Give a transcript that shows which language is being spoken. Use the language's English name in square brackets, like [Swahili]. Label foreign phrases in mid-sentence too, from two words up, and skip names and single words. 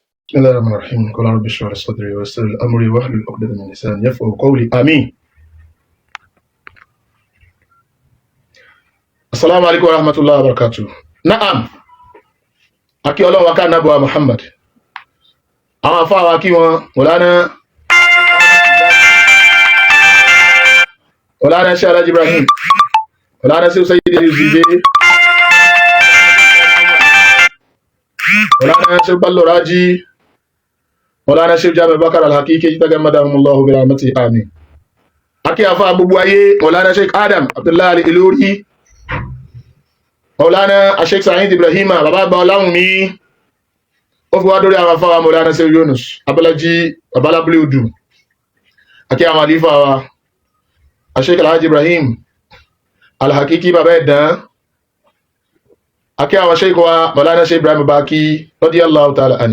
[Arabic] بسم الله الرحمن الرحيم قال رب اشرح لي صدري ويسر لي امري واحلل عقدة من لساني يفقهوا قولي امين. السلام عليكم ورحمة الله وبركاته. [Yoruba] نعم akí Ọlọ́run wa ká nábọ̀ Muhammad àwọn afá wa kí wọn Mọ̀lánà Sheikh Alhaji Ibrahim Mọ̀lánà Sheikh Sayyid Al-Zide Mọ̀lánà Sheikh Bello Raji Mọ̀lánà Sheikh Jami Bakar Al-Haqiqi [Arabic] تغمدهم الله برحمته آمين. [Yoruba] Akí afá gbogbo ayé Mọ̀lánà Sheikh Adam Abdullahi Al-Ilori Mọ̀lánà Sheikh Sayyid Ibrahim bàbá àgbà Ọláwùmí ó fi wá dórí àwọn afá wa Mọ̀lánà Sheikh Yunus Abọ́lájí babalábúlé odù. Akí àwọn àlífà wa Sheikh Alhaji Ibrahim Al-Haqiqi bàbá ẹ̀dán. Akí àwọn Sheikh wa Mọ̀lánà Sheikh Ibrahim Baki [Arabic] رضي الله تعالى عنه.